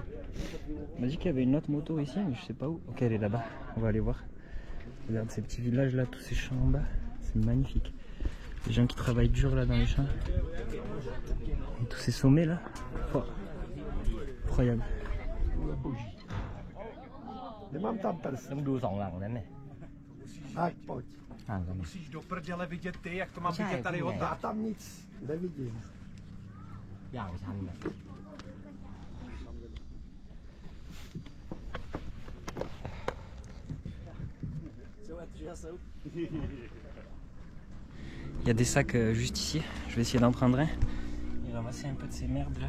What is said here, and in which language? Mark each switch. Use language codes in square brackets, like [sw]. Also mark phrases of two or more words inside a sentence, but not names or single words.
[fr] On m'a dit qu'il y avait une autre moto ici, mais je sais pas où. Ok, elle est là-bas, on va aller voir. Regarde ces petits villages là, tous ces champs en bas, c'est magnifique. Les gens qui travaillent dur là dans les champs. Et tous ces sommets là, oh, incroyable. [cs] Musíš do prdele vidět ty, jak to mám vidět tady od Já tam nic nevidím. [fr] Il y a des sacs juste ici, je vais essayer d'en prendre un et ramasser un peu de ces merdes là.